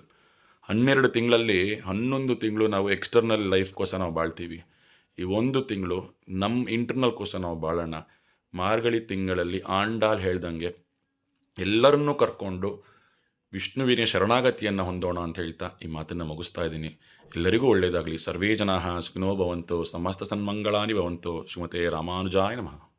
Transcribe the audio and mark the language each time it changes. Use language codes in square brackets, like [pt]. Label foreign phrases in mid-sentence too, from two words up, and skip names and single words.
[kn] 12 ತಿಂಗಳಲ್ಲಿ 11 ತಿಂಗಳು ನಾವು [en] external lifeಗೋಸ್ಕರ [kn] ನಾವು ಬಾಳ್ತೀವಿ. ಈ ಒಂದು ತಿಂಗಳು ನಮ್ಮ ಇಂಟರ್ನಲ್ಗೋಸ್ಕರ ನಾವು ಬಾಳೋಣ. ಮಾರ್ಗಳಿ ತಿಂಗಳಲ್ಲಿ ಆಂಡಾಲ್ ಹೇಳ್ದಂಗೆ ಎಲ್ಲರನ್ನೂ ಕರ್ಕೊಂಡು ವಿಷ್ಣುವಿನ ಶರಣಾಗತಿಯನ್ನು ಹೊಂದೋಣ ಅಂತ ಹೇಳ್ತಾ ಈ ಮಾತನ್ನು ಮುಗಿಸ್ತಾ ಇದ್ದೀನಿ. ಎಲ್ಲರಿಗೂ ಒಳ್ಳೆಯದಾಗಲಿ. [sa] ಸರ್ವೇ ಜನಾಃ ಸುಖಿನೋ ಭವಂತು, ಸಮಸ್ತ ಸನ್ಮಂಗಳಾನಿ ಭವಂತು. ಶ್ರೀಮತೆ ರಾಮಾನುಜಾಯ ನಮಃ.